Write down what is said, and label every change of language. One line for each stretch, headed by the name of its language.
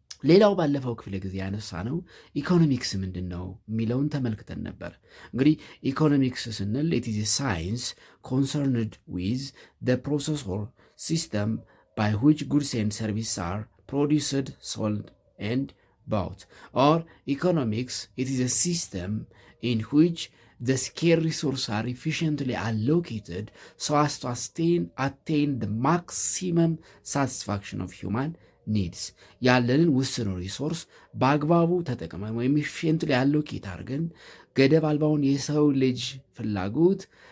Amharic: ሌላው ባለፈው ክፍለ ጊዜ ያነሳ ነው ኢኮኖሚክስ ምንድን ነው የሚለውን ተመልክተን ነበር። እንግዲህ ኢኮኖሚክስ ስንል
English: it is a science concerned with the process or system by which goods and services are produced, sold and bought. Or economics, it is a system in which the scarce resources are efficiently allocated so as to attain the maximum satisfaction of human needs.
Amharic: ያለንን ውስን ሪሶርስ በአግባቡ ተጠቅመን ወይም ኤፊሽንትሊ አሎኬት አድርገን ገደብ አልባውን የሰው ልጅ ፍላጎት